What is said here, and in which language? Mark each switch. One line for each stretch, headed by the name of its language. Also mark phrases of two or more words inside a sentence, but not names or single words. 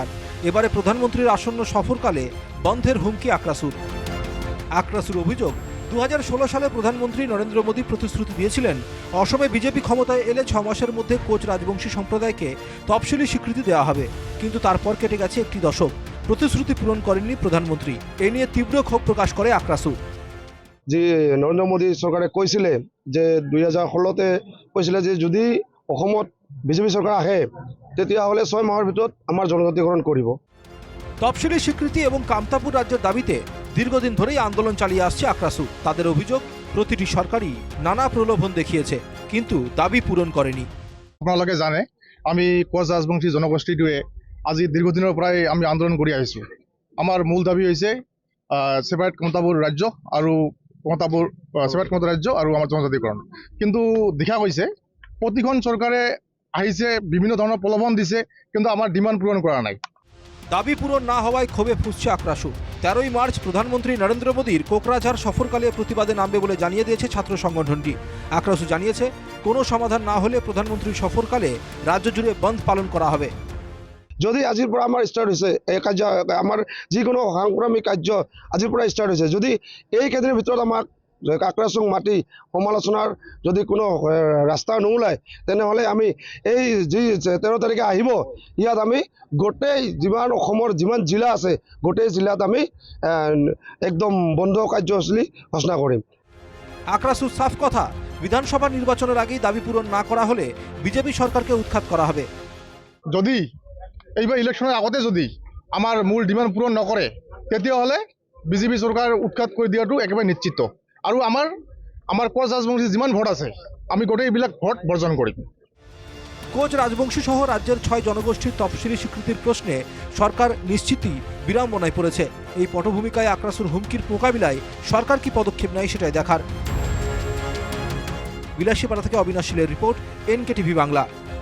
Bangla: এবারে প্রধানমন্ত্রীর আসন্ন সফরকালে বন্ধের হুমকি আক্রাসুর অভিযোগ, 2016 সালে প্রধানমন্ত্রী নরেন্দ্র মোদী প্রতিশ্রুতি দিয়েছিলেন অসমে বিজেপি ক্ষমতায় এলে 6 মাসের মধ্যে কোচ রাজবংশী সম্প্রদায়কে তফসিলি স্বীকৃতি দেওয়া হবে, কিন্তু তারপর কেটে গেছে একটি দশক, প্রতিশ্রুতি পূরণ করেননি প্রধানমন্ত্রী। এ নিয়ে তীব্র ক্ষোভ প্রকাশ করে আক্রাসু।
Assamese: যে নরেন্দ্র মোদী চৰকাৰে কৈছিলে যে 2016তে কৈছিলে যে যদি অসমত বিজেপি চৰকাৰ আহে তেতিয়াহ'লে 6 মাহৰ ভিতৰত আমাৰ জনজাতিকৰণ কৰিব।
Bangla: তফসিলি স্বীকৃতি এবং কামতাপুর রাজ্যের দাবিতে দীর্ঘদিন ধরেই আন্দোলন চালিয়ে আসছে আক্রাসু। তাদের অভিযোগ, প্রতিটি সরকারই নানা প্রলোভন দেখিয়েছে কিন্তু দাবি পূরণ করেনি।
Assamese: আপোনালোকে জানে আমি কোচ ৰাজবংশী জনগোষ্ঠীটোৱে আজি দীৰ্ঘদিনৰ পৰাই আমি আন্দোলন কৰি আহিছোঁ। আমাৰ মূল দাবী হৈছে ছেপাৰেট কামতাপুৰ ৰাজ্য আৰু ছেপাৰেট কামতাপুৰ ৰাজ্য আৰু আমাৰ জনজাতিকৰণ। কিন্তু দেখা গৈছে প্ৰতিখন চৰকাৰে আহিছে, বিভিন্ন ধৰণৰ প্ৰলোভন দিছে, কিন্তু আমাৰ ডিমান্ড পূৰণ কৰা নাই।
Bangla: দাবি পূরণ না হওয়ায় ক্ষোভে ফুঁসছে আক্রাসু। 13ই মার্চ প্রধানমন্ত্রী নরেন্দ্র মোদীর কোকরাঝার সফরকালে প্রতিবাদে নামবে বলে জানিয়ে দিয়েছে ছাত্র সংগঠনটি। আক্রাসু জানিয়েছে, কোনো সমাধান না হলে প্রধানমন্ত্রীর সফরকালে রাজ্য জুড়ে বন্ধ পালন করা হবে।
Assamese: যদি আজিৰ পৰা আমাৰ ষ্টাৰ্ট হৈছে এই কাৰ্য, আমাৰ যিকোনো সাংগ্ৰামিক কাৰ্য আজিৰ পৰা ষ্টাৰ্ট হৈছে, যদি এই কেইদিনৰ ভিতৰত আমাক আক্ৰাসুক মাতি সমালোচনাৰ যদি কোনো ৰাস্তা নোলায় তেনেহ'লে আমি এই যি 13 তাৰিখে আহিব ইয়াত আমি গোটেই যিমান অসমৰ যিমান জিলা আছে গোটেই জিলাত আমি একদম বন্ধ কাৰ্যসূচী ঘোষণা কৰিম।
Bangla: আক্রাসুর সাফ কথা, বিধানসভা নির্বাচনের আগেই দাবি পূরণ না করা হলে বিজেপি সরকারকে উৎখাত করা হবে।
Assamese: যদি এইবাৰ ইলেকশ্যনৰ আগতে যদি আমাৰ মূল ডিমান্ড পূৰণ নকৰে তেতিয়াহ'লে বিজেপি চৰকাৰ উৎখাত কৰি দিয়াটো একেবাৰে নিশ্চিত। আৰু আমাৰ কোচ ৰাজবংশী যিমান ভোট আছে আমি গোটেইবিলাক ভোট বৰ্জন কৰিম।
Bangla: কোচ রাজবংশী সহ রাজ্যের 6 জনগোষ্ঠীর তফসিলি স্বীকৃতির প্রশ্নে সরকার নিশ্চিতই বিড়ম্বনায় পড়েছে। এই পটভূমিকায় আক্রাসুর হুমকির মোকাবিলায় সরকার কি পদক্ষেপ নেয় সেটাই দেখার। বিলাসীপাড়া থেকে অবিনাশ শীলের রিপোর্ট, NKTV বাংলা।